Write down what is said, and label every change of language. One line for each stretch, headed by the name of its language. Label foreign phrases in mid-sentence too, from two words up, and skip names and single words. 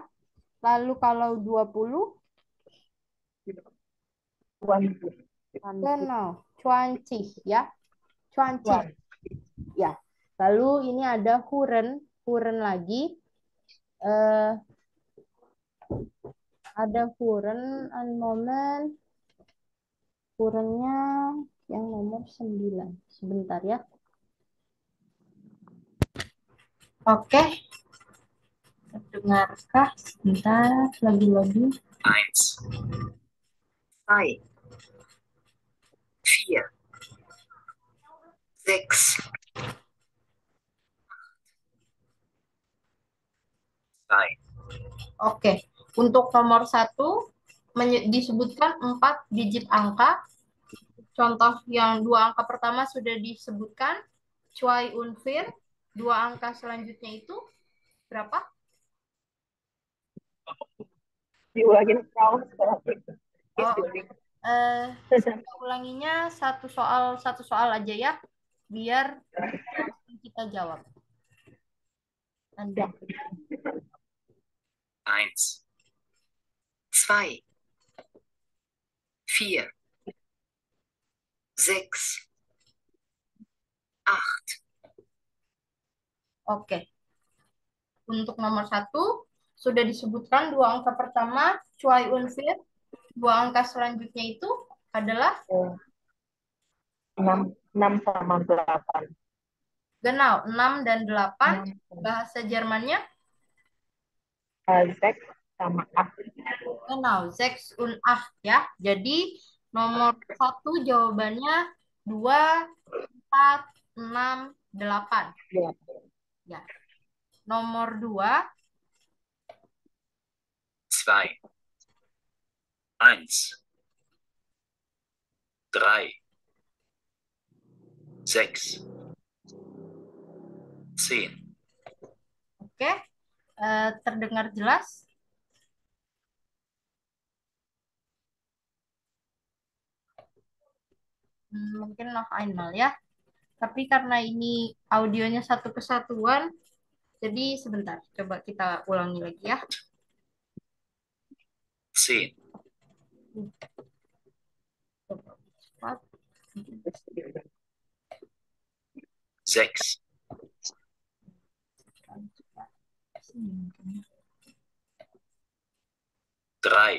Indonesian: Lalu kalau 20? 20. Genau, 20 ya. 20. Ya. Lalu ini ada Huren, Huren lagi. Ada Huren, moment. Hurennya yang nomor 9. Sebentar ya. Oke. Terdengarkah? Sebentar, lagi-lagi. 1, 2, 4, 6, 2. Oke. Untuk nomor 1 disebutkan 4 digit angka. Contoh yang 2 angka pertama sudah disebutkan.
German: Zwei und vier.
Indonesian: 2 angka selanjutnya itu berapa? Diulangin, Frau. Oh, saya ulanginya satu soal aja ya, biar kita jawab. Anda. 1, 2, 4, 6, 8. Oke. Untuk nomor 1 sudah disebutkan 2 angka pertama,
German: Zwei und vier.
Indonesian: 2 angka selanjutnya itu adalah 6 sama 8. Genau, 6 dan 8. Bahasa Jermannya? Zex sama 8. Genau, 6 und 8 ya. Jadi nomor 1 jawabannya 2, 4, 6, 8. Ya. Nomor 2. 2, 1, 3, 6, 10. Oke, terdengar jelas? Mungkin
German: noch einmal
Indonesian: ya. Tapi karena ini audionya satu kesatuan, jadi sebentar. Coba kita ulangi lagi ya. 10, Coba cepat. 6, 3,